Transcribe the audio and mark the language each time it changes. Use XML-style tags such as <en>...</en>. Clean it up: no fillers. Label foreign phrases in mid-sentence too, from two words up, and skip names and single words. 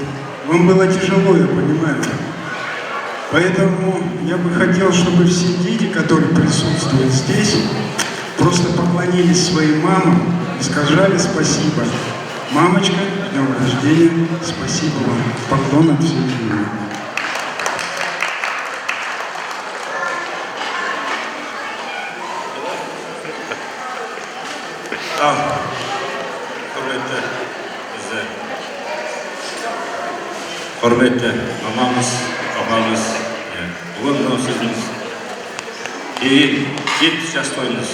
<ru>Вам было тяжело, я понимаю. Поэтому я бы хотел, чтобы все дети, которые присутствуют здесь, просто поклонились своим мамам и сказали спасибо. Мамочка, с днем рождения, спасибо вам. Поклон от всей семьи.</ru> <kk>Құрметті мамамыз, апамыз, бүгін мынау сіздің кейін 70 жас тойыңыз.</kk>